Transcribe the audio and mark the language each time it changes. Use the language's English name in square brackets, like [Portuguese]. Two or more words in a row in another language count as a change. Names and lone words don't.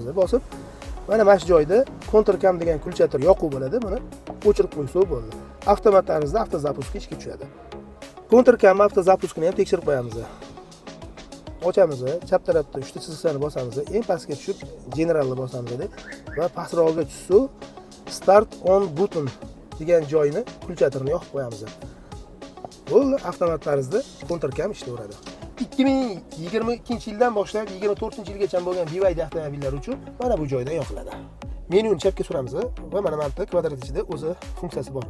[Uzbek] Bosib, mana mana shu joyda Countercam degan kulchator yoquv bo'ladi. Buni o'chirib qo'ysa bo'ldi. Avtomat tarzda avtozapusk ishga tushadi. Countercam avtozapuskini ham tekshirib qo'yamiz. Ochamiz, chap tarafda 3 ta chiziqlarni bosamiz, eng pastga tushib generalni bosamiz va pastroqga tushsa, [English] start on button [Uzbek] degan joyni kulchatorni yoqib qo'yamiz. Bo'ldi, avtomat tarzda Countercam ishlayveradi. 2022-yildan boshlab 24-yilgacha bo'lgan BYD avtomobillari uchun mana bu joydan yoqiladi. Menyuni chapga suramiz va mana bu kvadrat ichida o'zi funksiyasi bor.